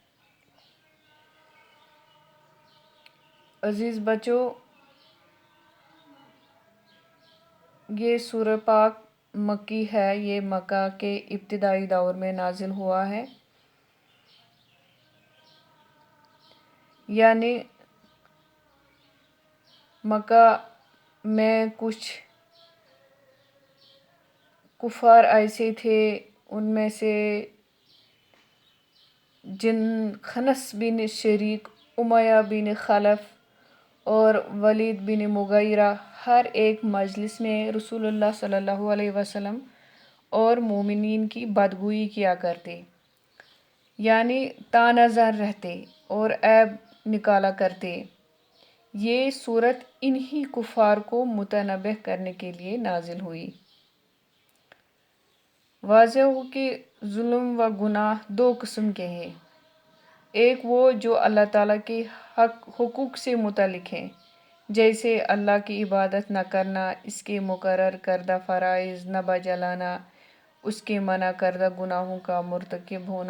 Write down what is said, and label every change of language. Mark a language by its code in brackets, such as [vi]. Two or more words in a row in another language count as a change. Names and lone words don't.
[ur] عزیز بچوں، یہ سورہ پاک مکی ہے. یہ مکہ کے ابتدائی دور میں نازل ہوا ہے، یعنی مکہ میں کچھ کفار ایسے تھے، ان میں سے جن خنس بن شریک، امیہ بن خلف اور ولید بن مغیرہ ہر ایک مجلس میں رسول اللہ صلی اللہ علیہ وسلم اور مومنین کی بدگوئی کیا کرتے، یعنی تانہ زن رہتے اور عیب نکالا کرتے۔ یہ صورت انہی کفار کو متنبہ کرنے کے لیے نازل ہوئی۔ واضح ہو کہ ظلم و گناہ دو قسم کے ہیں، ایک وہ جو اللہ تعالیٰ کے حقوق سے متعلق ہیں، جیسے اللہ کی عبادت نہ کرنا، اس کے مقرر کردہ فرائض نہ بجالانا، اس کے منع کردہ گناہوں کا مرتکب ہونا۔